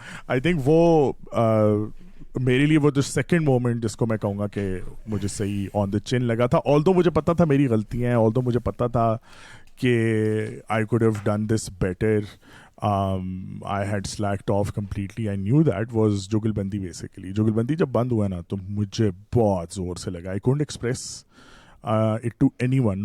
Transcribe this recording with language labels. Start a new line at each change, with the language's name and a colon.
English: I think
Hindi: वो मेरे लिए वो जो सेकंड मोमेंट जिसको मैं कहूँगा कि मुझे सही
English: on the chin
Hindi: लगा था, ऑल्दो मुझे पता था मेरी गलतियाँ हैं, ऑल्दो मुझे पता था कि
English: I could have done this better, I had slacked off completely. I knew that was jugalbandi basically.
Hindi: जुगलबंदी जब बंद हुआ ना तो मुझे बहुत ज़ोर से लगा.
English: I couldn't express it to anyone.